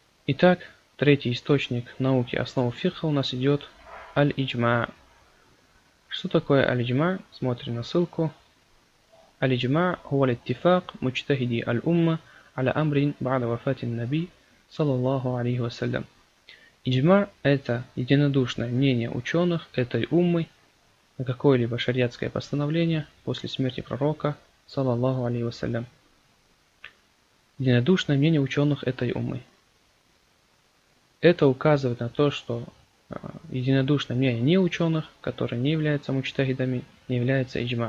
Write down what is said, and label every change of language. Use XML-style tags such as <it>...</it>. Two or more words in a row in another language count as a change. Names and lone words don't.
<ru>Итак, третий источник науки основ фикха у нас идет аль-иджма. Что такое аль-иджма? Смотрим на ссылку.</ru> <ar>Аль-иджма هو الاتفاق مجتهدي الأمة على أمر بعد وفاة النبي صلى الله عليه وسلم.</ar> <ru>Иджма – это единодушное мнение ученых этой уммы на какое-либо шариатское постановление после смерти пророка</ru> <ar>صلى الله عليه وسلم.</ar> <ru>Единодушное мнение ученых этой уммы. Это указывает на то, что единодушное мнение не ученых, которые не являются муджтахидами, не является иджма.</ru>